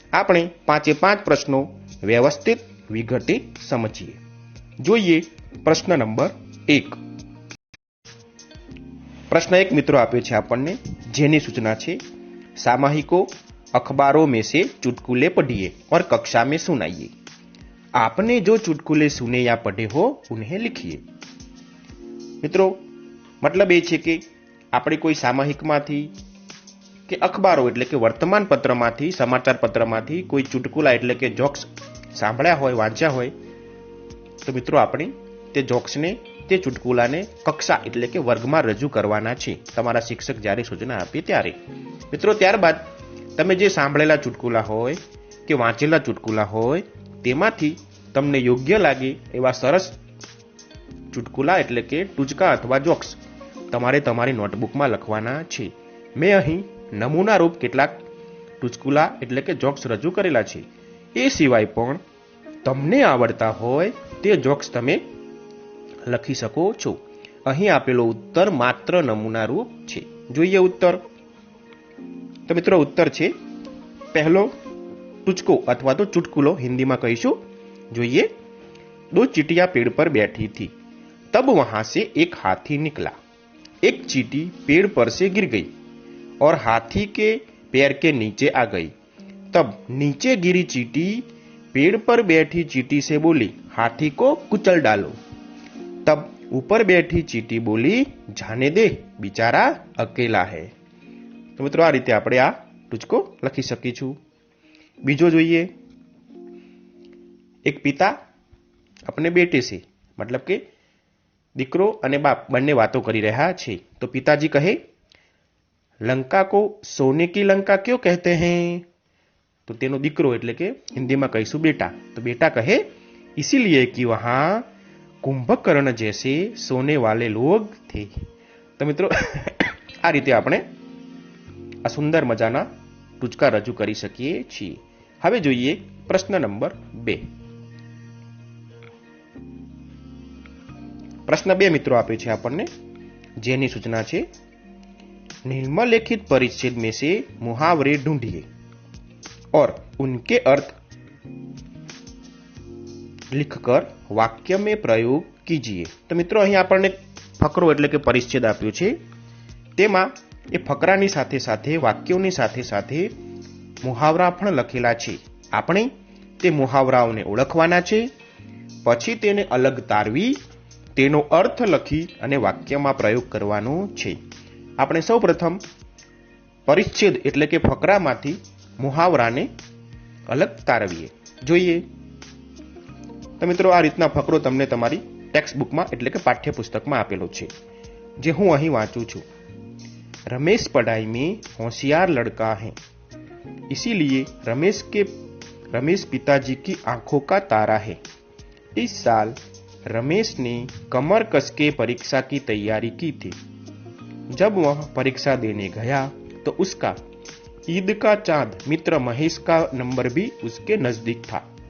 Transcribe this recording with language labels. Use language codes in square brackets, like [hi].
[gu] આપણે 5 પ્રશ્નો વ્યવસ્થિત વિગતે સમજીએ. જોઈએ પ્રશ્ન નંબર 1. પ્રશ્ન 1 મિત્રો આપ્યો છે આપણને, જેની સૂચના છે [hi] સામાહિકો अखबारों में से चुटकुले पढ़िए और कक्षा में सुनाइए. आपने जो चुटकुले सुने या पढ़े हो उन्हें लिखिए. [gu] મિત્રો, મતલબ એ છે કે આપણે કોઈ સામાહિકમાંથી કે અખબારો એટલે કે વર્તમાન પત્રમાંથી, સમાચાર પત્રમાંથી કોઈ ચુટકુલા એટલે કે જોક્સ સાંભળ્યા હોય, વાંચ્યા હોય, તો મિત્રો આપણે તે જોક્સને, તે ચુટકુલાને કક્ષા એટલે કે વર્ગમાં રજૂ કરવાના છે, તમારા શિક્ષક જ્યારે સૂચના આપે ત્યારે. મિત્રો, ત્યારબાદ તમે જે સાંભળેલા ચુટકુલા હોય કે વાંચેલા ચુટકુલા હોય તેમાંથી તમને યોગ્ય લાગે એવા સરસ ચુટકુલા એટલે કે ટૂચકા અથવા જોક્સ તમારે તમારી નોટબુકમાં લખવાના છે. મેં અહીં નમૂના રૂપ કેટલાક ટૂચકુલા એટલે કે જોક્સ રજૂ કરેલા છે. એ સિવાય પણ તમને આવડતા હોય તે જોક્સ તમે લખી શકો છો. અહીં આપેલો ઉત્તર માત્ર નમૂના રૂપ છે. જોઈએ ઉત્તર. તો મિત્રો, ઉત્તર છે પહેલો ટૂચકો અથવા તો ચુટકુલો હિન્દીમાં કહીશું. જોઈએ. [hi] 2 चींटियां पेड़ पर बैठी थी. तब वहां से एक हाथी निकला. एक चींटी पेड़ पर से गिर गई और हाथी के पैर के नीचे आ गई. तब नीचे गिरी चींटी पेड़ पर बैठी चींटी से बोली, हाथी को कुचल डालो. तब ऊपर बैठी चींटी बोली, जाने दे, बिचारा अकेला है. [gu] તો મિત્રો, આ રીતે આપણે આ ટૂચકો લખી શકીશું. બીજો જોઈએ. એક પિતા [hi] अपने बेटे से, मतलब [gu] કે દીકરો અને બાપ બંને વાતો કરી રહ્યા છે. તો પિતાજી કહે, [hi] લંકા को सोने की लंका क्यों कहते हैं? [gu] તો તેનો દીકરો એટલે કે હિન્દીમાં કહીશું બેટા. તો બેટા કહે, [hi] इसीलिए कि वहां कुंभकर्ण जैसे सोने वाले लोग थे. [gu] તો મિત્રો, આ રીતે આપણે આ સુંદર મજાના ટૂચકા રજૂ કરી શકીએ છીએ. હવે જોઈએ પ્રશ્ન નંબર 2. પ્રશ્ન 2 મિત્રો આપે છે આપણને, જેની સૂચના છે [hi] निम्नलिखित परिच्छेद में से मुहावरे ढूंढिए और उनके अर्थ लिखकर वाक्य में प्रयोग कीजिए. [gu] તો મિત્રો, અહીં આપણને ફકરો એટલે કે પરિચ્છેદ આપ્યો છે. તેમાં એ ફકરાની સાથે સાથે વાક્યોની સાથે સાથે મુહાવરા પણ લખેલા છે. આપણે તે મુહાવરાઓને ઓળખવાના છે, પછી તેને અલગ તારવી તેનો અર્થ લખી અને વાક્યમાં પ્રયોગ કરવાનો છે. આપણે સૌપ્રથમ પરિચ્છેદ એટલે કે ફકરામાંથી મુહાવરાને અલગ તારવીએ. જોઈએ તો મિત્રો, આ રીતના ફકરો તમને તમારી ટેક્સ્ટ બુકમાં એટલે કે પાઠ્યપુસ્તકમાં આપેલો છે, જે હું અહીં વાંચું છું. [hi] रमेश पढ़ाई में होशियार लड़का है, इसीलिए रमेश पिताजी की आंखों का तारा है. इस साल रमेश ने कमर कस के परीक्षा की तैयारी की थी. जब वह परीक्षा देने गया तो उसका ईद का चांद मित्र महेश का नंबर भी उसके नजदीक था.